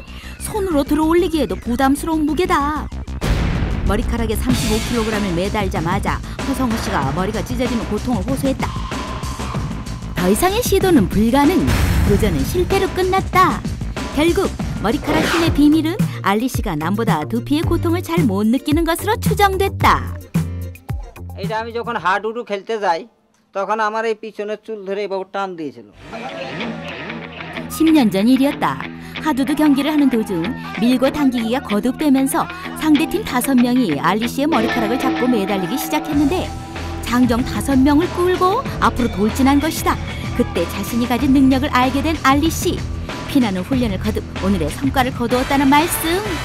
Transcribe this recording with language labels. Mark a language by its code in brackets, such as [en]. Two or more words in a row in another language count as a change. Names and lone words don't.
[ko] 손으로 들어올리기에도 부담스러운 무게다. 머리카락에 35kg을 매달자마자 허성우 씨가 머리가 찢어지는 고통을 호소했다. 더 이상의 시도는 불가능. 도전은 실패로 끝났다. 결국 머리카락 힘의 비밀은 알리 씨가 남보다 두피의 고통을 잘 못 느끼는 것으로 추정됐다. [bn] এটা আমি যখন হাডুডু খেলতে যাই তখন আমার এই পিছনের চুল ধরে এভাবে টান দিয়েছিল। [ko] 10년 전 일이었다. 하두두 경기를 하는 도중 밀고 당기기가 거듭되면서 상대팀 5명이 알리 씨의 머리카락을 잡고 매달리기 시작했는데 장정 5명을 끌고 앞으로 돌진한 것이다. 그때 자신이 가진 능력을 알게 된 알리 씨. 피나는 훈련을 거듭 오늘의 성과를 거두었다는 말씀.